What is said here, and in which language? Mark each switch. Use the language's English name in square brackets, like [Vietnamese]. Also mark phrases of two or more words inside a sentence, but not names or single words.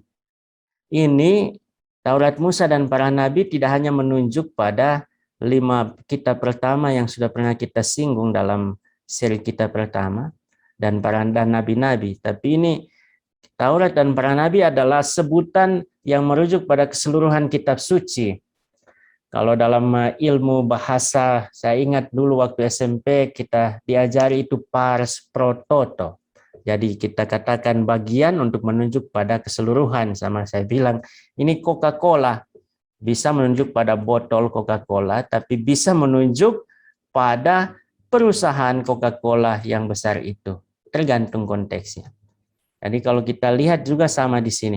[Indonesian] Ini Taurat Musa dan para nabi tidak hanya menunjuk pada 5 kitab pertama yang sudah pernah kita singgung dalam seri kitab pertama dan nabi-nabi, tapi ini Taurat dan para nabi adalah sebutan yang merujuk pada keseluruhan kitab suci. Kalau dalam ilmu bahasa, saya ingat dulu waktu SMP kita diajari itu [Latin] pars pro toto. [Indonesian] Jadi kita katakan bagian untuk menunjuk pada keseluruhan. Sama saya bilang, ini Coca-Cola. Bisa menunjuk pada botol Coca-Cola, tapi bisa menunjuk pada perusahaan Coca-Cola yang besar itu. Tergantung konteksnya. Jadi kalau kita lihat juga sama di sini.